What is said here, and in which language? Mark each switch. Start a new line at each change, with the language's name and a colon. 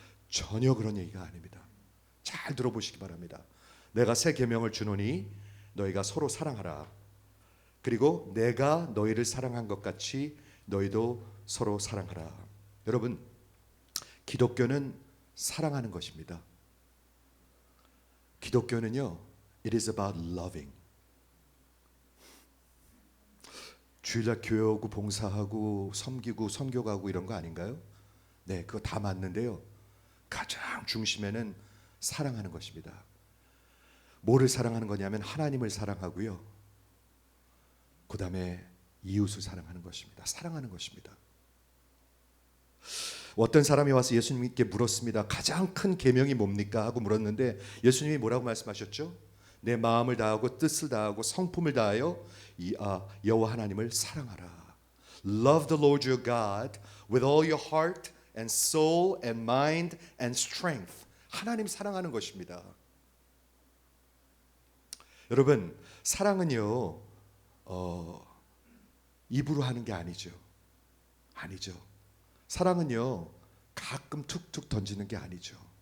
Korean: 전혀 그런 얘기가 아닙니다. 잘 들어보시기 바랍니다. 내가 새 계명을 주노니 너희가 서로 사랑하라. 그리고 내가 너희를 사랑한 것 같이 너희도 서로 사랑하라. 여러분, 기독교는 사랑하는 것입니다. 기독교는요,
English: it is about loving.
Korean: 주일날 교회 오고 봉사하고 섬기고 선교 가고 이런 거 아닌가요? 네, 그거 다 맞는데요. 가장 중심에는 사랑하는 것입니다. 뭐를 사랑하는 거냐면 하나님을 사랑하고요. 그 다음에 이웃을 사랑하는 것입니다. 사랑하는 것입니다. 어떤 사람이 와서 예수님께 물었습니다. 가장 큰 계명이 뭡니까? 하고 물었는데 예수님이 뭐라고 말씀하셨죠? 내 마음을 다하고 뜻을 다하고 성품을 다하여 여호와 하나님을 사랑하라.
English: Love the Lord your God with all your heart and soul and mind and strength.
Korean: 하나님 사랑하는 것입니다. 여러분, 사랑은요, 입으로 하는 게 아니죠. 아니죠. 사랑은요, 가끔 툭툭 던지는 게 아니죠.